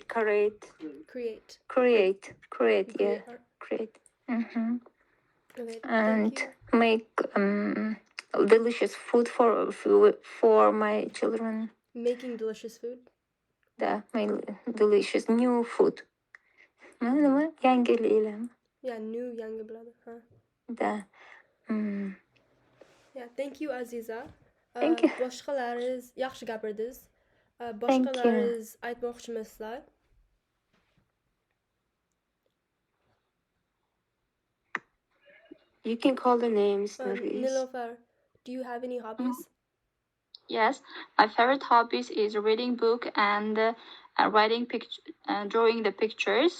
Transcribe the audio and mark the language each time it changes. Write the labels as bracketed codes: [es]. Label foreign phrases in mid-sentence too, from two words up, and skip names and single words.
[en] Create. Yeah, art. create. Okay, And thank you. make delicious food for my children. Making delicious food. Да, my delicious new food. [uz] Nima? Yangi ilm. [en] Yeah, new younger brother, huh? [ru] Да. [en] Yeah, thank you, Aziza. Thank you. [uz] Boshqalariz yaxshi gapirdingiz. [en] Thank you. [uz] Boshqalariz aytmoqchimisizlar? [en] You can call the names, Nurgis. Nilofar, do you have any hobbies? Yes, my favorite hobbies is reading book and writing drawing the pictures.